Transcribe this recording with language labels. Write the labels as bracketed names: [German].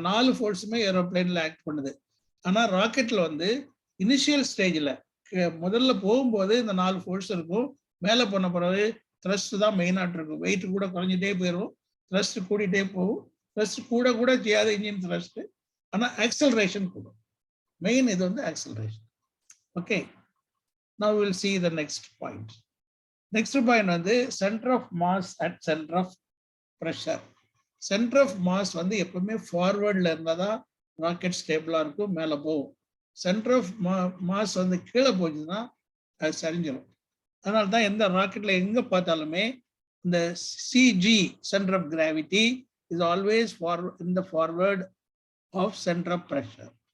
[Tamil] இந்த 4 ஃபோர்ஸுமே ஏரோப்ளேன்ல ஆக்ட் பண்ணுது. ஆனா ராக்கெட்ல வந்து இனிஷியல் ஸ்டேஜ்ல முதல்ல போகும்போது இந்த 4 ஃபோர்ஸ் இருக்கும். மேலே போன பிறகு த்ரஸ்ட் தான் மெயினாக இருக்கும். வெயிட் கூட குறைஞ்சிட்டே போயிடும், த்ரஸ்ட் கூடிட்டே போகும். த்ரஸ்ட் கூட செய்யாத இன்ஜின் த்ரஸ்ட், ஆனால் ஆக்சலரேஷன் கூடும். மெயின் இது வந்து acceleration. [English] Okay, now we'll see the next point. [Tamil] Next point வந்து centre of mass at centre of pressure. Centre of mass வந்து எப்பவுமே ஃபார்வர்ட்ல இருந்தால் தான் ராக்கெட் ஸ்டேபிளாக இருக்கும், மேலே போகும். சென்டர் ஆஃப் மாஸ் வந்து கீழே போச்சுன்னா அது சரிஞ்சிடும். அதனால தான் எந்த ராக்கெட்ல எங்கே பார்த்தாலுமே இந்த [English] CG centre of gravity is always in the forward of centre of pressure.